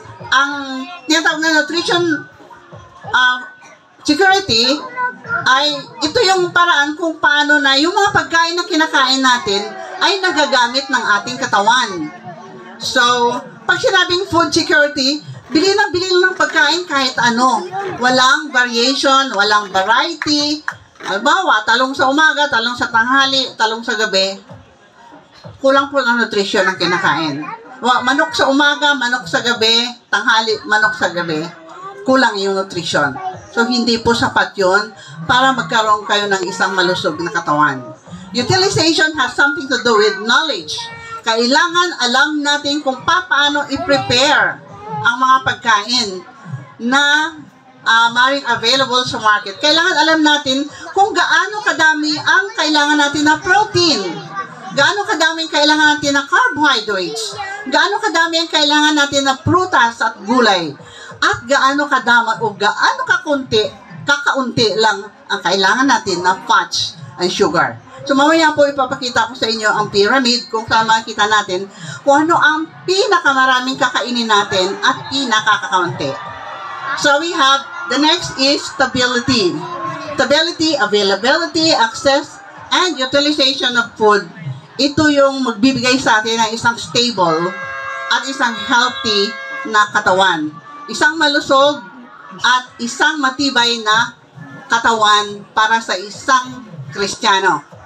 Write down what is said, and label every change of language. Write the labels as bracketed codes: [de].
[tl] Ang tinatawag na nutrition security ay ito yung paraan kung paano na yung mga pagkain na kinakain natin ay nagagamit ng ating katawan. So, pag sinabing food security, bili lang ng pagkain kahit ano. Walang variation, walang variety. Halimbawa, talong sa umaga, talong sa tanghali, talong sa gabi. Kulang po ng nutrisyon ang kinakain. Manok sa umaga, manok sa gabi, tanghali, manok sa gabi. Kulang yung nutrisyon. So, hindi po sapat yun para magkaroon kayo ng isang malusog na katawan. [en] Utilization has something to do with knowledge. [tl] Kailangan alam natin kung paano i-prepare ang mga pagkain na maring available sa market. Kailangan alam natin kung gaano kadami ang kailangan natin na protein. Gaano kadami ang kailangan natin na carbohydrates. Gaano kadami ang kailangan natin na prutas at gulay. At gaano kadami o gaano kakaunti lang ang kailangan natin na [en] fats and sugar. [tl] So mamaya po ipapakita ko sa inyo ang pyramid kung saan makikita natin kung ano ang pinakamaraming kakainin natin at pinakakaunti. [en] So we have, the next is stability. Stability, availability, access, and utilization of food. [tl] Ito yung magbibigay sa atin ng isang stable at isang healthy na katawan. Isang malusog at isang matibay na katawan para sa isang Kristiyano.